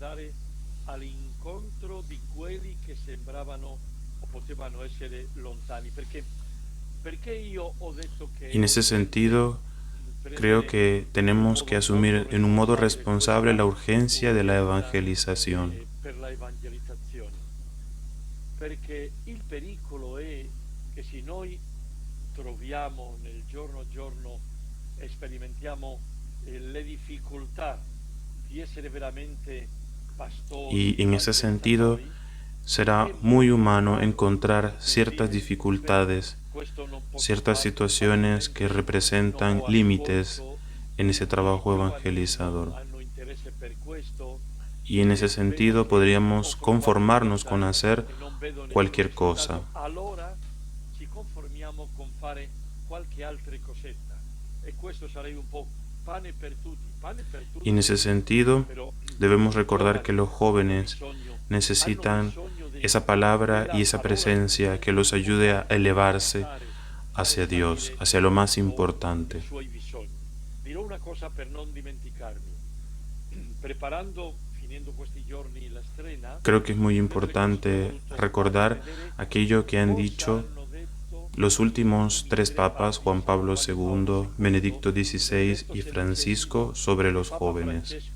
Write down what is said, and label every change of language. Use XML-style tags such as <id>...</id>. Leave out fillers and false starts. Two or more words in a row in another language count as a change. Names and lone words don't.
<es>Y en ese sentido, creo que tenemos que asumir en un modo responsable la urgencia de la evangelización.</es> <it>Perché il pericolo è che se noi troviamo nel giorno a giorno e sperimentiamo le difficoltà di essere veramente pastori.</it> <es>Y en ese sentido, será muy humano encontrar ciertas dificultades, ciertas situaciones que representan límites en ese trabajo evangelizador. Y en ese sentido podríamos conformarnos con hacer cualquier cosa. Y en ese sentido debemos recordar que los jóvenes necesitan esa palabra y esa presencia que los ayude a elevarse hacia Dios, hacia lo más importante.</es> <it>Dirò una cosa per non dimenticarmi. Preparando</it> <es>Creo que es muy importante recordar aquello que han dicho los últimos tres papas, Juan Pablo II, Benedicto XVI y Francisco, sobre los jóvenes.</es>